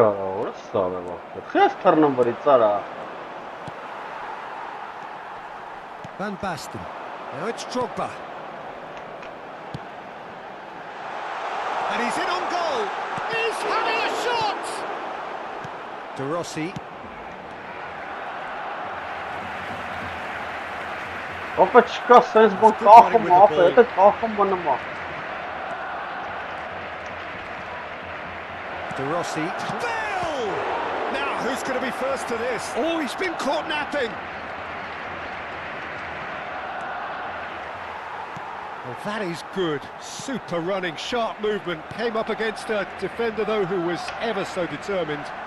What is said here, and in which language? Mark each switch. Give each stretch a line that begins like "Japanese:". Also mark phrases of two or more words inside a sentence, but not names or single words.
English: Van Basten. Now it's Drogba. And he's in on goal. He's having a shot! De Rossi. Опачка, сенс бон кахом апа, это кахом банама. De Rossi. Bale! Now, who's going to be first to this? Oh, he's been caught napping. Well, that is good. Super running, sharp movement. Came up against a defender, though, who was ever so determined.